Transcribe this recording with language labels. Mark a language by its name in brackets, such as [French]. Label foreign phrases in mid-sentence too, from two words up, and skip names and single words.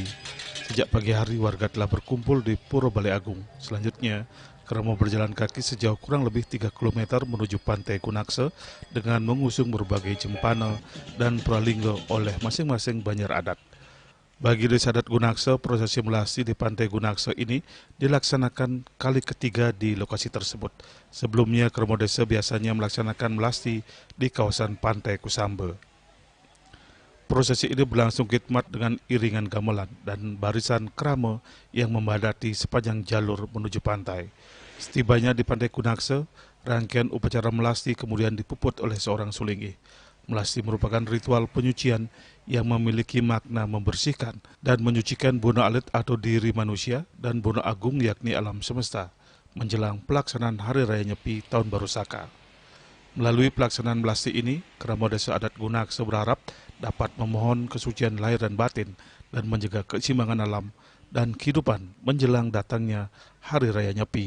[Indonesian] Sejak pagi hari warga telah berkumpul di Puro Balai Agung. Selanjutnya, krama berjalan kaki sejauh kurang lebih 3 km menuju Pantai Gunakse dengan mengusung berbagai jempana dan pralinggo oleh masing-masing banjar adat. Bagi Desa Adat Gunakse, prosesi melasti di Pantai Gunakse ini dilaksanakan kali ketiga di lokasi tersebut. Sebelumnya, krama desa biasanya melaksanakan melasti di kawasan Pantai Kusambe. Prosesi ini berlangsung khidmat dengan iringan gamelan dan barisan krama yang memadati sepanjang jalur menuju pantai. Setibanya di Pantai Gunakse, rangkaian upacara melasti kemudian dipuput oleh seorang sulingih. Melasti merupakan ritual penyucian yang memiliki makna membersihkan dan menyucikan bono alit atau diri manusia dan bono agung yakni alam semesta menjelang pelaksanaan Hari Raya Nyepi Tahun Baru Saka. Melalui pelaksanaan melasti ini, Krama Desa Adat Gunakse berharap dapat memohon kesucian lahir dan batin dan menjaga keseimbangan alam dan kehidupan menjelang datangnya Hari Raya Nyepi.